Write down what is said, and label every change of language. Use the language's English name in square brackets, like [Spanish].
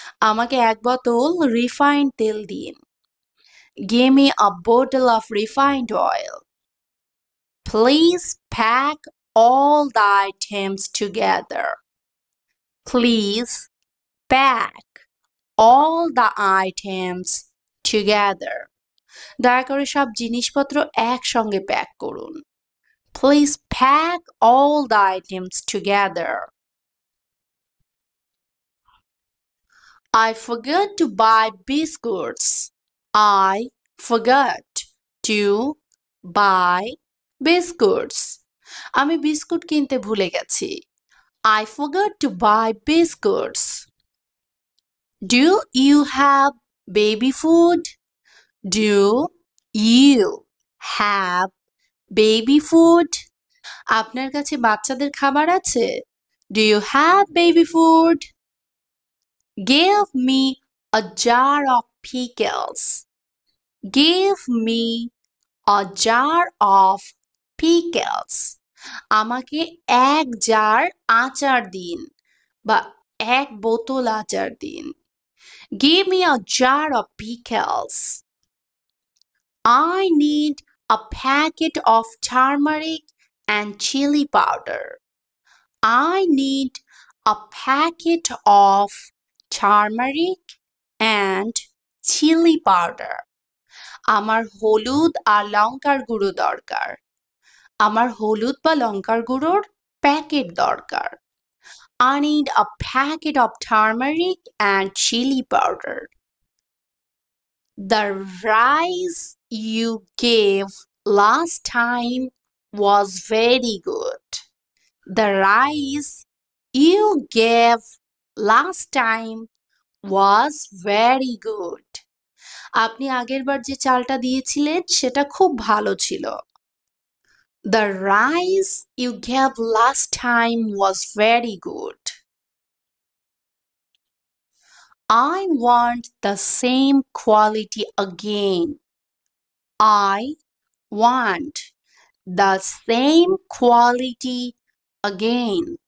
[Bangla] আমাকে এক বোতল রিফাইন্ড তেল দিন। [English] Give me a bottle of refined oil. Please pack all the items together. Please pack all the items together. [Bangla] দয়া করে সব জিনিসপত্র একসঙ্গে প্যাক করুন। [English] Please pack all the items together. I forgot to buy biscuits. I forgot to buy biscuits. [Bangla] আমি biscuit কিনতে ভুলে গেছি। [English] I forgot to buy biscuits. Do you have baby food? Do you have baby food? [Bangla] আপনার কাছে বাচ্চাদের খাবার আছে? [English] Do you have baby food? Give me a jar of pickles. Give me a jar of pickles. [Bangla] আমাকে এক jar আচার দিন বা এক বোতল আচার দিন। [English] Give me a jar of pickles. I need a packet of turmeric and chili powder. I need a packet of turmeric and chili powder. [Bangla] আমার হলুদ আর লঙ্কার গুঁড়ো দরকার। আমার হলুদ বা লঙ্কার গুঁড়োর প্যাকেট দরকার। [English] I need a packet of turmeric and chili powder. The rice you gave last time was very good. The rice you gave last time was very good. [Bangla] আপনি আগেরবার যে চালটা দিয়েছিলেন সেটা খুব ভালো ছিল। [English] The rice you gave last time was very good. I want the same quality again. I want the same quality again.